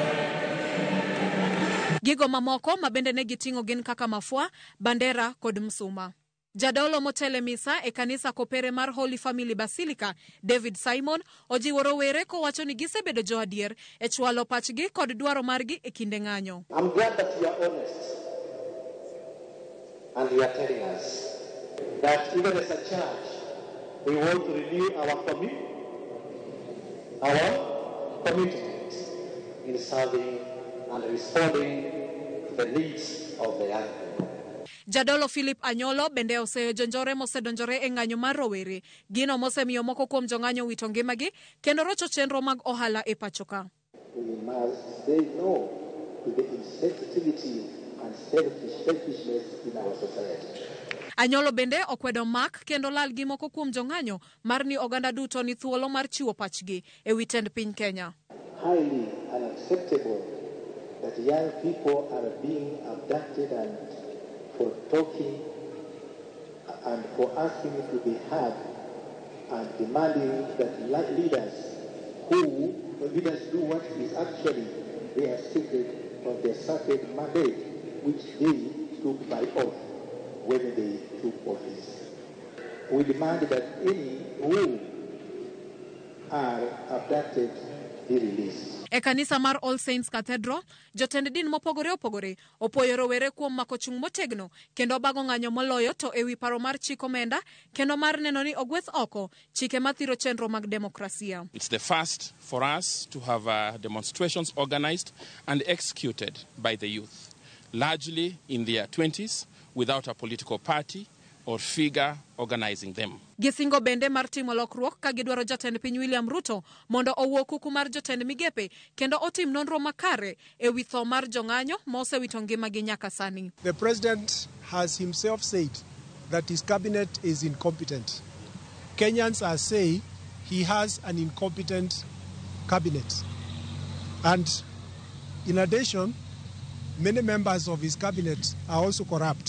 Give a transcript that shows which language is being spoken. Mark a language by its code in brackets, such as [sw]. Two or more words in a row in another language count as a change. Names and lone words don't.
[luo] Gigo mamoko ma bende ne giting'o gin kaka mafua, bandera kod msuma. Jadolo motele misa e kanisa kopere mar Holy Family Basilica, David Simon, ojiwo rowere kowacho ni gisebedo jo adier e chwalo pachgi kod dwaro margi e kinde ng'anyo. [en] I'm glad that you are honest and you are telling us that even as a church we want to renew our commitment in serving and responding to the needs of the young people. [luo] Jadolo Philip Anyolo bende osejonjore mosedonjore e ng'anyo mar rowere, gino mosemiyo moko kuom jong'anyo wito ngimagi kendo rocho chenro mag ohala e pachoka. [en] We must say no to the insensitivity and selfishness in our society. [luo] Anyolo bende okwedo mak kendo lal gi moko kuom jong'anyo mar ni oganda duto ni thuolo mar chiwo pachgi e wi tend piny Kenya. [en] Highly unacceptable that young people are being abducted and for talking and for asking to be heard and demanding that leaders do what is actually their secret or their sacred mandate which they took by oath when they took office. We demand that any who are abducted be released. [luo] E kanisa mar All Saints Cathedral, jotend din mopogore opoyo rowere kuom mako chung' motegno kendo bago ng'anyo moloyo to ewi paro mar chik omenda kendo mar neno ni ogweth oko chike mathiro chenro mag demokrasia. [en] It's the first for us to have demonstrations organized and executed by the youth, largely in their 20s, without a political party or figure organizing them. [luo] Gisingo bende mar timo lokruok ka gidwaro jatend piny William Ruto mondo owuo kuku mar jotend migepe kendo otim nonro makare e wi tho mar jong'anyo mosewito ngimagi nyaka sani. [en] The president has himself said that his cabinet is incompetent. Kenyans are saying he has an incompetent cabinet. And in addition, many members of his cabinet are also corrupt.